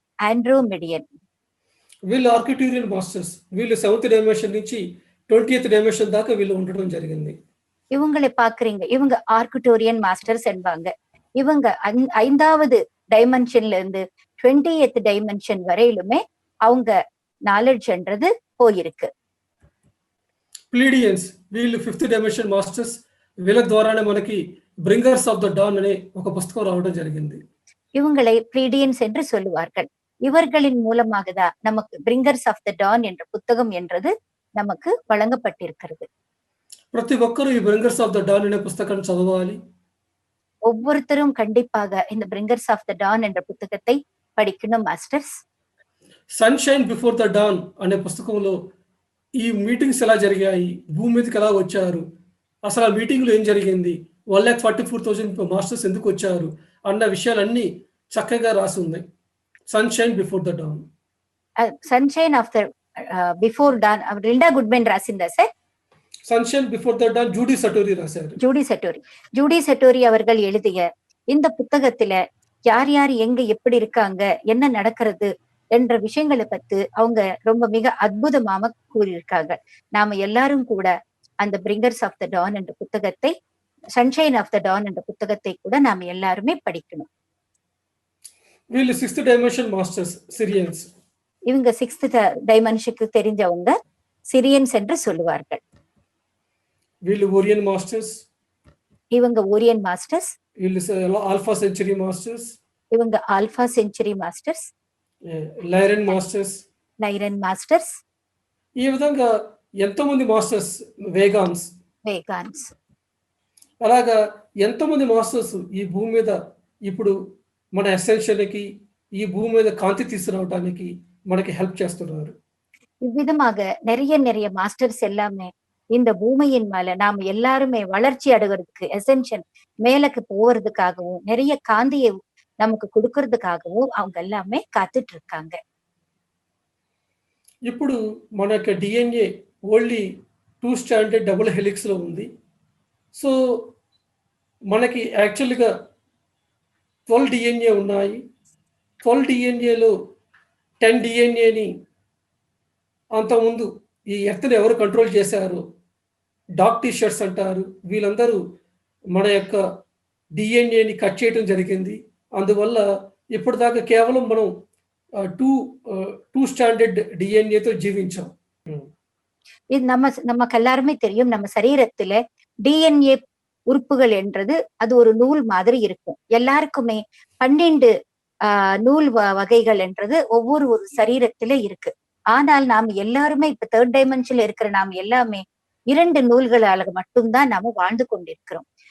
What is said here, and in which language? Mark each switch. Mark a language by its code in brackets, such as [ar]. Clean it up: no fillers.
[ta] ஆண்ட்ரோமெடியன். [te] వీళ్ళు Arcturian masters. వీళ్ళు 7th dimension నుంచి 20th డైమెన్షన్ దాకా వీళ్ళు ఉండడం జరిగింది. [ta] இவங்களை பாக்குறீங்க, இவங்க ஆர்கிட்டோரியன் மாஸ்டர்ஸ் என்பாங்க. இவங்க 5வது டைமென்ஷன்ல இருந்து 20th டைமென்ஷன் வரையிலுமே அவங்க நாலேஜ் என்றது போயிருக்கு. [te] ప్లీడియన్స్ వీళ్ళు 5th డైమెన్షన్ మాస్టర్స్. వీళ్ళ ద్వారానే మనకి బ్రింగర్స్ ఆఫ్ ద డాన్ అనే ఒక పుస్తకం రావడం జరిగింది. [ta] இவங்களை பிளீடியன்ஸ் என்று சொல்லுவார்கள். இவர்களின் மூலமாக தான் நமக்கு பிரிங்கர்ஸ் ஆஃப் த டான் என்ற புத்தகம் என்றது நமக்கு வழங்கப்பட்டிருக்கிறது. [te] ప్రతి ఒక్కరూ ఈ బ్రింగర్స్ ఆఫ్ ద డాన్ అనే పుస్తకాన్ని చదవాలి. [ta] ஒவ்வொருத்தரும் கண்டிப்பாக இந்த பிரிங்கர்ஸ் ஆஃப் த டான் என்ற புத்தகத்தை படிக்கணும் masters. [te] Sunshine before the don అనే పుస్తకంలో ఈ మీటింగ్స్ ఎలా జరిగాయి, భూమి మీదకి ఎలా వచ్చారు, అసలు ఆ మీటింగ్లో ఏం జరిగింది, 1,44,000 మాస్టర్స్ ఎందుకు వచ్చారు అన్న విషయాలన్నీ చక్కగా రాసి ఉన్నాయి. Sunshine before the don. Sunshine of the before don Linda Goodman రాసిందా sir? Sunshine before the Don Judy சட்டோரி ராசாரு. [ta] Judy சட்டோரி அவர்கள் எழுதிய இந்த புத்தகத்துல யார் யார் எங்க எப்படி இருக்காங்க, என்ன நடக்கிறது என்ற விஷயங்களை பத்தி அவங்க ரொம்ப மிக அற்புதமாக கூறியிருக்காங்க. நாம எல்லாரும் கூட அந்த பிரிங்கர்ஸ் ஆஃப் த டான் என்ற புத்தகத்தை, சன்ஷைன் ஆஃப் த டான் என்ற புத்தகத்தை கூட நாம எல்லாருமே படிக்கணும். [te] వీళ్ళు 6th డైమెన్షన్ మాస్టర్స్ సిరియన్స్. [ta] இவங்க 6th டைமென்ஷனுக்கு தெரிஞ்சவங்க சிரியன்ஸ் என்று சொல்லுவார்கள். [te] వీళ్ళు ఓరియన్ మాస్టర్స్. [ta] இவங்க ஓரியன் மாஸ்டர்ஸ். [te] వీళ్ళు ఆల్ఫా సెంచరీ మాస్టర్స్. [ta] இவங்க alpha century masters. [te] Lyran masters. Lyran masters. ఈ విధంగా ఎంతోమంది మాస్టర్స్. వేగాన్స్. అలాగా ఎంతోమంది మాస్టర్స్ ఈ భూమి మీద ఇప్పుడు మన ఎసెన్షియల్కి, ఈ భూమి మీద కాంతి తీసుకురావడానికి మనకి హెల్ప్ చేస్తున్నారు. [ta] இவ்விதமாக நிறைய மாஸ்டர்ஸ் எல்லாமே இந்த பூமியின் மேல நாம எல்லாருமே வளர்ச்சி அடைகிறதுக்கு, எசென்ஷன் மேலக்கு போவதுக்காகவும், நிறைய காந்தியை நமக்கு கொடுக்கறதுக்காகவும் அவங்க எல்லாமே காத்துட்டு இருக்காங்க. [te] ఇప్పుడు మన యొక్క DNA only 2 standard double helix లో ఉంది. సో మనకి యాక్చువల్గా 12 డిఎన్ఏ ఉన్నాయి. 12 డిఎన్ఏలో 10 డిఎన్ఏని అంతకుముందు ఈ ఎర్త్ని ఎవరు కంట్రోల్ చేశారు, డార్క్ టీషర్ట్స్ అంటారు. వీళ్ళందరూ మన యొక్క డిఎన్ఏని కట్ చేయడం జరిగింది. అందువల్ల ఇప్పటిదాకా కేవలం మనం 2 స్టాండర్డ్ డిఎన్ఏతో జీవించాం. [ta] இது நமக்கு எல்லாருமே தெரியும். நம்ம சரீரத்துல டிஎன்ஏ உறுப்புகள் என்றது அது ஒரு நூல் மாதிரி இருக்கும். எல்லாருக்குமே 12 நூல் வகைகள் என்றது ஒவ்வொரு சரீரத்தில இருக்கு. ஆனால் நாம் எல்லாருமே இப்ப 3rd டைமென்ஷன்ல இருக்கிற நாம் எல்லாமே 2 நூல்களால மட்டும்தான் நாம வாழ்ந்து கொண்டிருக்கிறோம்.